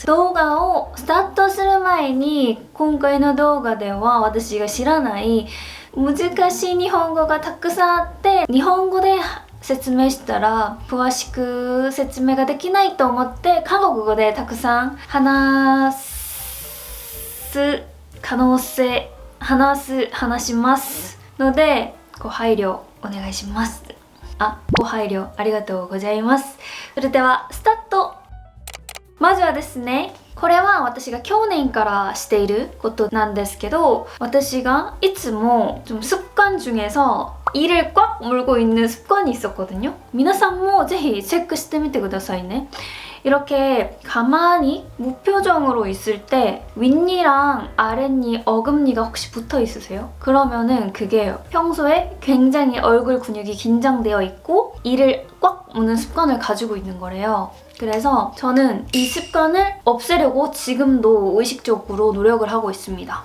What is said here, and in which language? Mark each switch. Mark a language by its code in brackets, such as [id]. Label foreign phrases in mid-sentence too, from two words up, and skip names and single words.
[ja] 動画をスタートする前に今回の動画では私が知らない難しい日本語がたくさんあって、日本語で説明したら詳しく説明ができないと思って韓国語でたくさん話しますのでご配慮お願いします。ご配慮ありがとうございます。それではスタート。まずはですね、これは私が去年からしていることなんですけど、私がいつも [ko] 습관중에서 이를 꽉 물고 있는 습관이 있었거든요. [ja] 皆さんもぜひチェックしてみてくださいね。 [ko] 이렇게 가만히 무표정으로 있을 때 윗니랑 아랫니, 어금니가 혹시 붙어 있으세요? 그러면은 그게요, 평소에 굉장히 얼굴 근육이 긴장되어 있고 이를 꽉 무는 습관을 가지고 있는 거래요. 그래서 저는 이 습관을 없애려고 지금도 의식적으로 노력을 하고 있습니다.